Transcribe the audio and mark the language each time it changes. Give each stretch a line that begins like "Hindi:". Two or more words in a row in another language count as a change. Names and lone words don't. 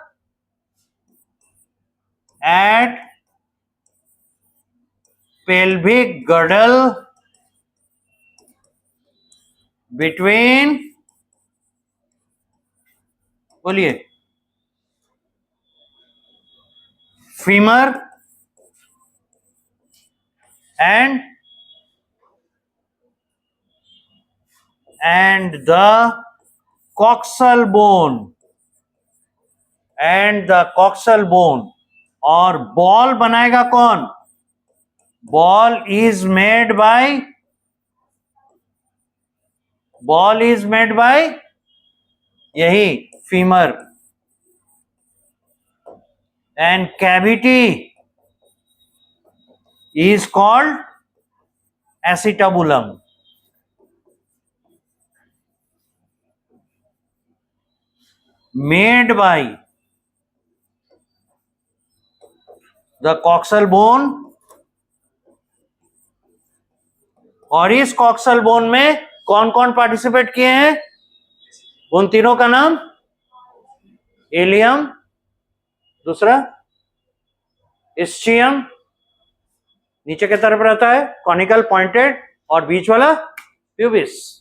English: at pelvic girdle बिटवीन, बोलिए, फीमर and the coxal bone, and the coxal bone।
Hindi: और बॉल बनाएगा कौन?
English: ball is made by यही femur, and cavity is called acetabulum। made by the coxal bone,
Hindi: और इस
English: coxal bone
Hindi: में कौन कौन पार्टिसिपेट किए हैं? उन तीनों का नाम इलियम, दूसरा इस्चियम, नीचे की तरफ रहता है
English: conical pointed,
Hindi: और बीच वाला प्यूबिस।